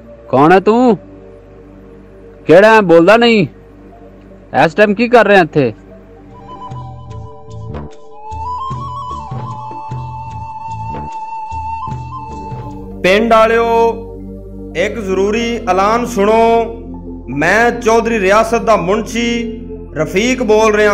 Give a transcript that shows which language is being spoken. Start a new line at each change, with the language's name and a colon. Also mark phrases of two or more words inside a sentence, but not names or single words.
Punjabi: ਕੌਣ ਹੈ ਤੂੰ? ਕਿਹੜਾ ਹੈ? ਬੋਲਦਾ ਨਹੀਂ। ਇਸ ਟਾਈਮ ਕੀ ਕਰ ਰਹੇ ਹੈਂ ਇੱਥੇ? ਪਿੰਡ ਵਾਲਿਓ ਇੱਕ ਜ਼ਰੂਰੀ ਐਲਾਨ ਸੁਣੋ। ਮੈਂ ਚੌਧਰੀ ਰਿਆਸਤ ਦਾ ਮੁਨਸ਼ੀ ਰਫੀਕ ਬੋਲ ਰਿਹਾ।